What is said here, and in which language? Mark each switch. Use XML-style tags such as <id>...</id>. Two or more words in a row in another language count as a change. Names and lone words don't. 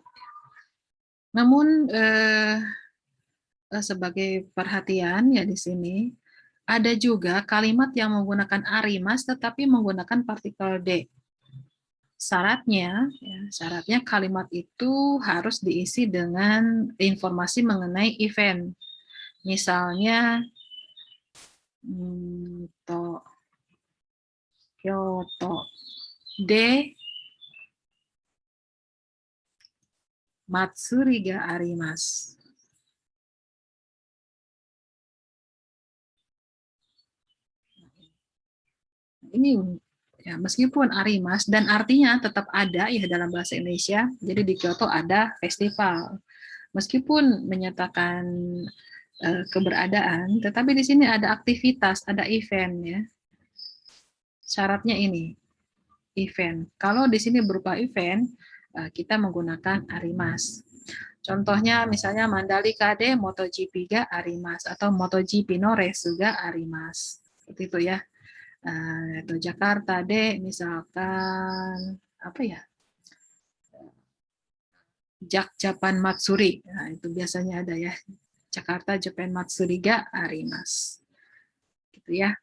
<id>Namun sebagai perhatian ya di sini ada juga kalimat yang menggunakan arimas tetapi menggunakan partikel D. Syaratnya kalimat itu harus diisi dengan informasi mengenai event.</id> <ja>Misalnya 京都で祭りがあります.</ja> <id>Ini ya, meskipun arimas dan artinya tetap ada ya dalam bahasa Indonesia. Jadi di Kyoto ada festival. Meskipun menyatakan keberadaan, tetapi di sini ada aktivitas, ada event ya. Syaratnya ini event. Kalau di sini berupa event, kita menggunakan arimas. Contohnya misalnya</id> <ja>Mandalika de MotoGP ga arimas atau MotoGP no race ga arimas.</ja> <id>Seperti itu ya. Atau Jakarta de misalkan apa ya? Japan Matsuri. Nah, itu biasanya ada ya.</id> <ja>Jakarta Japan Matsuri ga arimas.</ja> <id>Gitu ya.</id>